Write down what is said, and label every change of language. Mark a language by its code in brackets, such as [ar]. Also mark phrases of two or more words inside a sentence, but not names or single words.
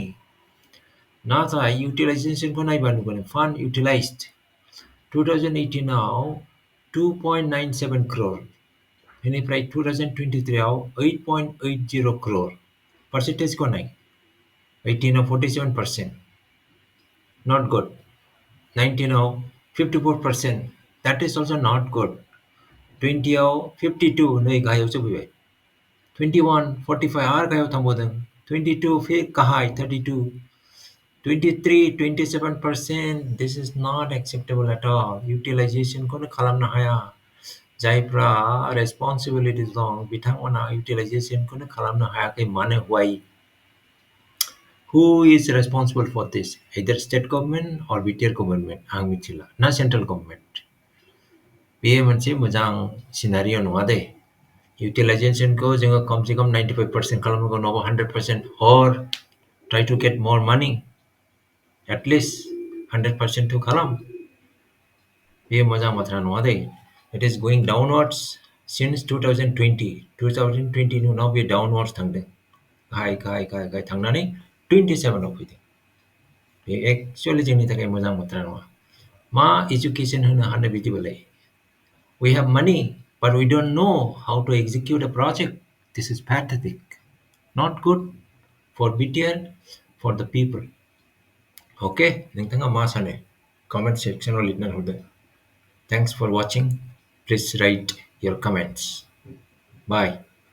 [brx] नाथाय इउटिलाइजेशनखौ नायबा नुगोन [en] fund utilized [brx] 2018 आव 2.97 crore, बेनिफ्राय 2023 आव 8.80 crore। परसेंटेजखौ नाय, 18 आव 47%, [en] not good. 19 आव 54%, that is also not good. [brx] 20 आव 52, नै गाहायावसो फैबाय। 21, 45 आरो गाहायाव थांबावदों। 22 फिर गाहाय 32, 23, 27%, [en] this is not acceptable at all. [brx] Utilizationखौनो खालामनो हाया। जायफ्रा रेस्पॉन्सिबिलिटीज दं बिथांमोना यूटिलाइजेशनखौनो खालामनो हायाखै। मानो? [en] why? Who is responsible for this? Either state government or BTR government, [brx] आं मिथिला, [en] ना central government. [brx] बेयो मोनसे मोजां सिनारिय' नङा दे। यूटिलाइजेशनखौ जोङो कम से कम 95% खालामनांगौ, नङाबा 100% [en] or try to get more money, at least 100% to खालाम। [brx] बे मोजां बाथ्रा नङा दै [en] it is going downwards since 2020 [brx] नि उनाव बे डाउनवार्ड्स थांदों गाहाय गाहाय गाहाय गाहाय थांनानै 27आव फैदों बे एक्चुअलि जोंनि थाखाय मोजां बाथ्रा नङा मा एजुकेशन होनो हानो बिदिबालाय [en] we have money but we don't know how to execute a project this is pathetic not good for BTR for the people okay [brx] नोंथाङा मा सानो [en] comment sectionआव [brx] लिरना हरदो [en] thanks for watching please write your comments bye